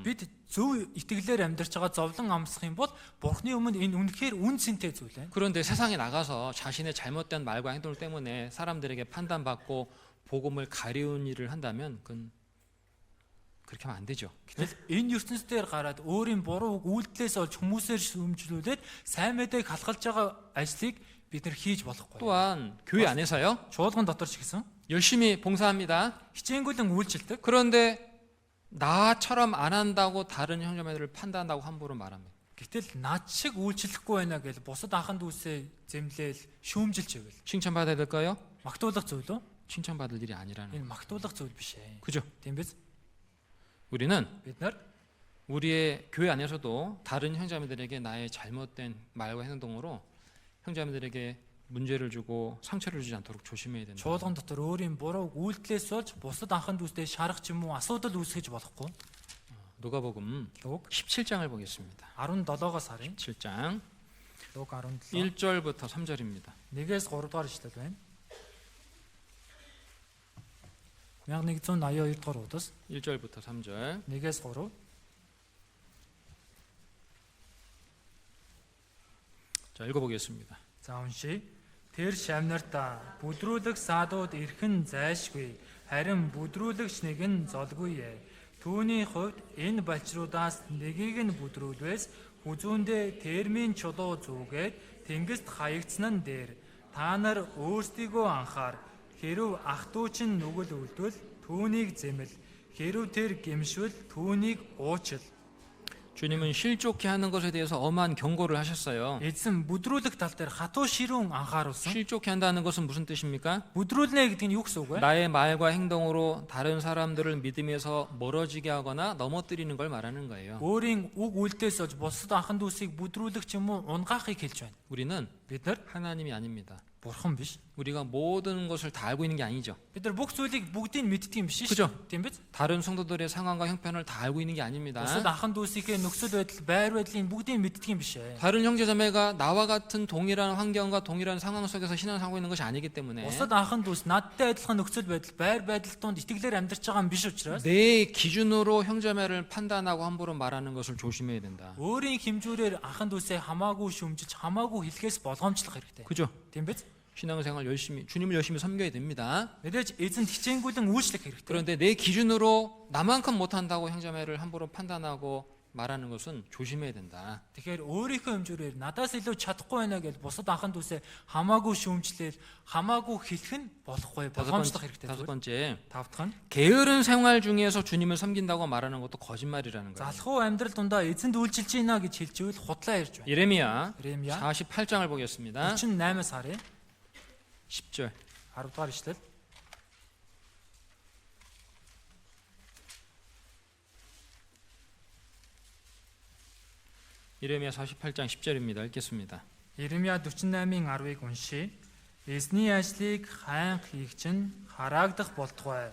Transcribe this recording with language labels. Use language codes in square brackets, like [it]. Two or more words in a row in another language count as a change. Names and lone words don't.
[mn] Бид зөв итгэлээр амьдрч байгаа зовлон амсах юм бол Бурхны өмнө энэ үнэхээр үн цэнтэй зүйл байна. [ko] 그런데 세상에 나가서 자신의 잘못된 말과 행동 때문에 사람들에게 판단받고 복음을 가리운 일을 한다면 그건 그렇게 하면 안 되죠. [mn] Гэтэл энэ ертөнцийн дээр гараад өөрийн буруу үйлдэлээс олж хүмүүсээр шүүмжлүүлээд сайн мэдээг халахлж байгаа ажлыг бид нар хийж болохгүй. [ko] 또한 교회 안에서요. [mn] Чуулган дотор ч гэсэн [ko] 열심히 봉사합니다. [mn] хичээнгүйлэн үйлчилдэг. [ko] 그런데 나처럼 안 한다고 다른 형제자매들을 판단한다고 함부로 말합니다. [mn] Гэтэл над шиг үйлчлэхгүй байна гэж бусад ахын дүүсээ зэмлээл шүүмжилж ивэл [ko] 칭찬받아야 될까요? [mn] магтуулах зүйл үү? [ko] 칭찬받을 일이 아니라는 거예요. [mn] Энэ магтуулах зүйл биш ээ. [ko] 그죠? [mn] Тийм биз? [ko] 우리는 [mn] Бид нар [ko] 우리의 교회 안에서도 다른 형제자매들에게 나의 잘못된 말과 행동으로 형제자매들에게 문제를 주고 상처를 주지 않도록 조심해야 된다. [mn] чуулган дотор өөрийн буруу үйлдэлээс болж бусад ахын дүүстэй шарах ч юм уу асуудал үүсгэж болохгүй. [ko] 누가복음 [mn] Луг [ko] 17장을 보겠습니다. [mn] 17-оос харъя. [ko] 17장 [mn] Луг 17. [ko] 1절부터 3절입니다. [mn] 1-ээс 3 дугаар ишлэл байна. 1182 дугаар удаас [ko] 1절부터 3절. [mn] 1-ээс 3. [ko] 자, 읽어보겠습니다. [mn] За уншия. Тэр шавнартаа бүдрүүлэх саадууд эрхэн зайлшгүй. Харин бүдрүүлэгч нэг нь золгүй. Түүний хувьд энэ балчруудаас нэгийг нь бүдрүүлвээс хүзүүндээ термийн чулуу зүүгээд тэнгист хаягдсан нь дээр. Та нар өөрсдийгөө анхаар. Хэрв ах トゥ чинь нүгэл үлдвэл түүнийг зэмэл. Хэрв тэр гэмшвэл түүнийг уучил. [ko] 주님은 실족해 하는 것에 대해서 엄한 경고를 하셨어요. [mn] Эзэн бүдрүүлэх тал дээр хатуу ширүүн анхааруулсан. [ko] 실족해 한다는 것은 무슨 뜻입니까? [mn] Бүдрүүлнэ гэдэг нь юу гэсэн үг вэ? [ko] 나의 말과 행동으로 다른 사람들을 믿음에서 멀어지게 하거나 넘어뜨리는 걸 말하는 거예요. [mn] Өөрийн үг үйлдэлээс олж бусад анхан дүүсийг бүдрүүлэх ч юм уу унгаахыг хэлж байна. [ko] 우리는 [mn] Бид нар [ko] 하나님이 아닙니다. [mn] бурхан биш. [ko] 우리가 모든 것을 다 알고 있는 게 아니죠. [mn] Бид нар бүх зүйлийг бүгдийг мэддэг юм биш [ko] 그죠? [mn] шүү. Тийм биз? [ko] 다른 성도들의 상황과 형편을 다 알고 있는 게 아닙니다. [mn] Бусад анхан дүүсийнхээ нөхцөл байдал, байр байдлыг бүгдийг мэддэг юм биш ээ. [ko] 다른 형제자매가 나와 같은 동일한 환경과 동일한 상황 속에서 신앙하고 있는 것이 아니기 때문에 [mn] Бусад анхан дүүс надтай адилхан нөхцөл байдал, байр байдал донд итгэлээр амьдарч байгаа юм биш учраас [ko] 내 기준으로 형제자매를 판단하고 함부로 말하는 것을 조심해야 된다. [mn] өөрийн хэмжүүрээр анхан дүүсээ хамаагүй шүмжилж, хамаагүй хэлхээс болгоомжлох хэрэгтэй. [ko] 그죠? [mn] Тийм биз? [ko] 신앙생활 열심히 주님을 열심히 섬겨야 됩니다. [mn] Мэдээж эзэнт хичээнгүйлэн үйлчлэх хэрэгтэй. [ko] 그런데 내 기준으로 나만큼 못한다고 형제자매를 함부로 판단하고 말하는 것은 조심해야 된다. [mn] Тэгэхээр өөрийнхөө хэмжүүрээр надаас илүү чадахгүй байна гэж бусад анхан дүүсээ хамаагүй шүүмжлээл хамаагүй хэлэх нь болохгүй болгоомжлох хэрэгтэй. [ko] 다섯 번째, [mn] Тав дахь нь [ko] 게으른 생활 중에서 주님을 섬긴다고 말하는 것도 거짓말이라는 거예요. [mn] залхуу амьдрал дундаа эзэнд үйлчилж байна гэж хэлчихвэл худлаа ярьж байна. [ko] 예레미야 [mn] Иремья [ko] 48장을 보겠습니다. [mn] 48-аас харъя. [ko] 10절. [mn] 10 дугаар ишлэл. [ko] 예레미야 48장 10절입니다. 읽겠습니다. [mn] Иремья 48-ын 10-ыг уншия. Эзний ажлыг хайнх хийх чинь хараагдах болтугай.